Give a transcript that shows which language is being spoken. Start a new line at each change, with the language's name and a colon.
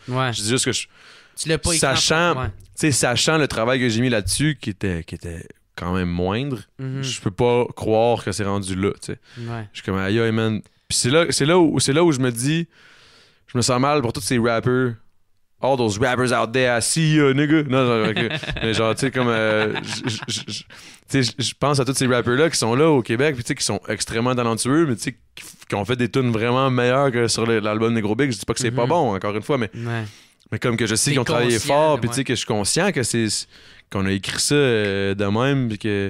French: Ouais. Je dis juste que tu l'as pas sachant le travail que j'ai mis là-dessus, qui était quand même moindre, je peux pas croire que c'est rendu là, tu sais. Ouais. Je suis comme, aïe, man. Puis c'est là où je me dis, je me sens mal pour tous ces rappers.
English: All those rappers out there, I see you, nigga.
French: Non, mais genre, tu sais, comme. Je pense à tous ces rappers-là qui sont là au Québec, puis qui sont extrêmement talentueux, mais qui ont fait des tunes vraiment meilleures que sur l'album des Gros Bigs. Je dis pas que c'est pas bon, encore une fois, mais comme que je sais qu'ils ont travaillé fort, puis que je suis conscient que qu'on a écrit ça de même, puis que...